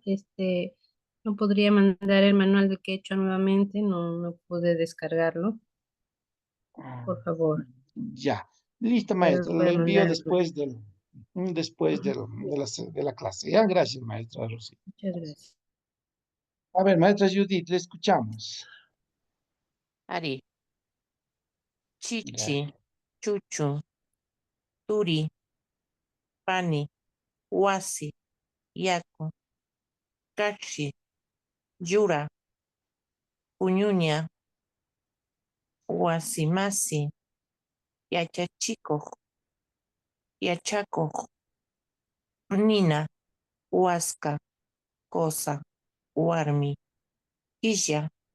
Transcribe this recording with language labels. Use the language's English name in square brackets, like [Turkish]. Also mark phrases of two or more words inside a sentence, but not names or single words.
[Spanish] No podría mandar el manual de quechua nuevamente, no pude descargarlo, por favor. ya. Listo, maestra, Voy lo a envío mandar el- después de la clase. Ya, gracias, maestra Rosy. Muchas gracias. A ver, maestra Judith, le escuchamos. Ari, Ya. [Quechua] Chichi, Chuchu, Turi, Pani, Wasi, Yaku, Kashi, Yura, Puñuña, Wasimasi, Yachachiko, Yachako, Nina, Huasca, Cosa, Warmi, Quilla,